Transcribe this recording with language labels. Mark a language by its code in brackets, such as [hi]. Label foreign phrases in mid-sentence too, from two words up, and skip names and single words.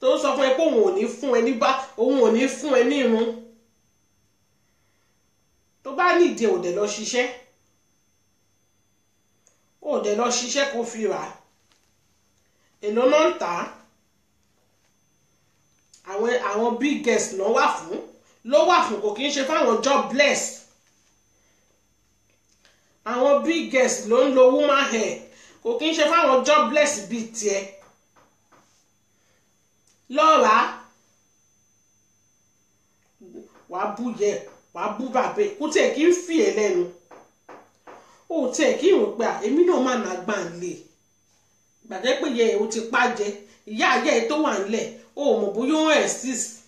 [yo] tó sọ fún ẹ pé òun ò ní fún ẹ ní bá òun ò ní fún ẹ ní irun tó bá nídìí ò dẹ̀ lọ ṣiṣẹ́ kó fi rà èlò náà ń tà á àwọn [en] big girls [yo] ló wà fún kò kí ń ṣe fáwọn jobless àwọn [en] big girls [yo] ló ń lo [en] woman hair [yo] kò kí ń ṣe fáwọn jobless bíi tiẹ̀ lọ́ra wàá bú yẹ wàá bú bàbá kó tiẹ̀ kí ń fi ẹ̀ lẹ́nu ó tiẹ̀ kí ń rò pé èmi náà má nà gbà ń lè gbàgbé pé yẹ o ti pàjẹ́ ìyá ayé tó wà ńlẹ̀ o mọ̀ bóyá ó exist